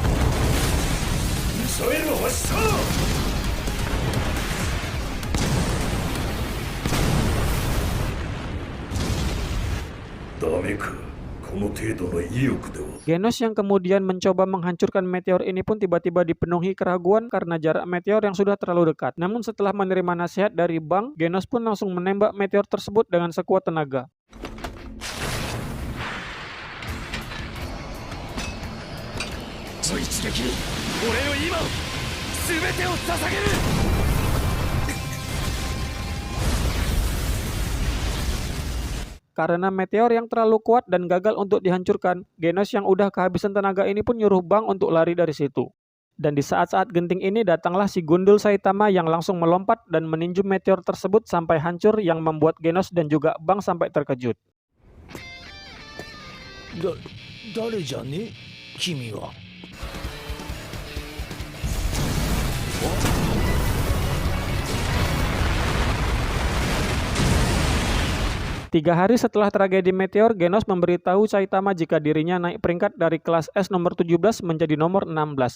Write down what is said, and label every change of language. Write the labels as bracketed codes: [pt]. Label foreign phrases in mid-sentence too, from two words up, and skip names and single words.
[id] Genos yang kemudian mencoba menghancurkan meteor ini pun tiba-tiba dipenuhi keraguan karena jarak meteor yang sudah terlalu dekat. Namun setelah menerima nasihat dari Bang, Genos pun langsung menembak meteor tersebut dengan sekuat tenaga. [ja] 撃に俺の今を全てを捧げる。 [id] Karena meteor yang terlalu kuat dan gagal untuk dihancurkan, Genos yang udah kehabisan tenaga ini pun nyuruh Bang untuk lari dari situ. Dan di saat-saat genting ini datanglah si gundul Saitama yang langsung melompat dan meninju meteor tersebut sampai hancur yang membuat Genos dan juga Bang sampai terkejut. [ja] 誰じゃね君は。 [id] 3 hari setelah tragedi meteor, Genos memberitahu Saitama jika dirinya naik peringkat dari kelas S nomor 17 menjadi nomor 16.